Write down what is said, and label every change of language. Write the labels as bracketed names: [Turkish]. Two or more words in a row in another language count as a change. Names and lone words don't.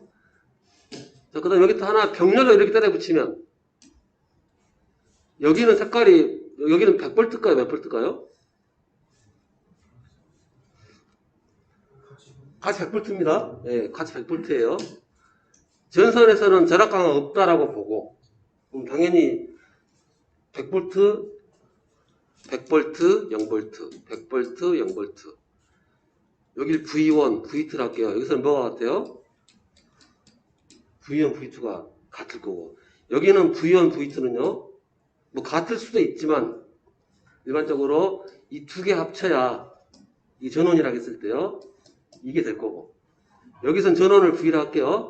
[Korean] 자, 그 다음 여기 또 하나 병렬로 이렇게 때려 붙이면 여기는 색깔이 여기는 100V일까요? 몇 V일까요? 같이 100V입니다. 예, 같이 100V예요. 전선에서는 절약강은 없다라고 보고, 그럼 당연히 100V, 100V, 0V, 100V, 0V. 여길 V1, V2를 할게요. 여기서는 뭐가 같아요? V1, V2가 같을 거고, 여기는 V1, V2는요, 뭐 같을 수도 있지만, 일반적으로 이 두 개 합쳐야 이 전원이라고 했을 때요, 이게 될 거고, 여기선 전원을 V라 할게요.